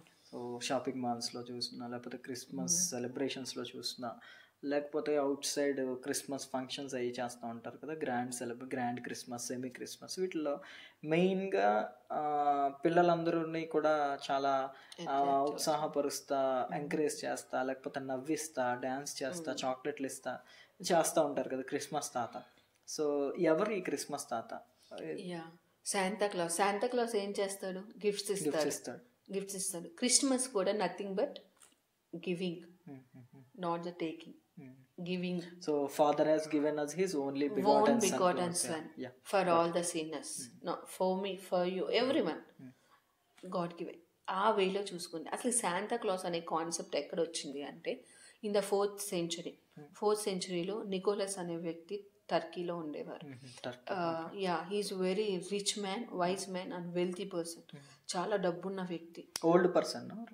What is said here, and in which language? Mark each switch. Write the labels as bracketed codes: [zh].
[te] So shopping మాల్స్లో చూసినా, లేకపోతే Christmas సెలబ్రేషన్స్లో చూసినా, లేకపోతే అవుట్ సైడ్ క్రిస్మస్ ఫంక్షన్స్ అవి చేస్తూ ఉంటారు కదా, గ్రాండ్ క్రిస్మస్, సెమీ క్రిస్మస్, వీటిల్లో మెయిన్గా పిల్లలందరినీ కూడా చాలా ఉత్సాహపరుస్తా, ఎంకరేజ్ చేస్తా, లేకపోతే నవ్విస్తా, డ్యాన్స్ చేస్తా, చాక్లెట్లు చేస్తూ ఉంటారు కదా క్రిస్మస్ తాత. సో ఎవరు ఈ క్రిస్మస్ తాత? శాంతా క్లాస్ ఏం చేస్తాడు? గిఫ్ట్స్ ఇస్తాడు. [en] Christmas కూడా nothing but giving, not the taking, giving. So father has given us his only begotten son for all the sinners, no for me, for you, everyone, God given. [te] ఆ వేలో చూసుకుంది. అసలు Shanta class అనే concept ఎక్కడ వచ్చింది అంటే, [en] in the 4th century [te] Nicholas అనే వ్యక్తి టర్కీలో ఉండేవారు. [en] He is very rich man, wise man and wealthy person. [te] చాలా డబ్బున్న వ్యక్తి. [en] Old person?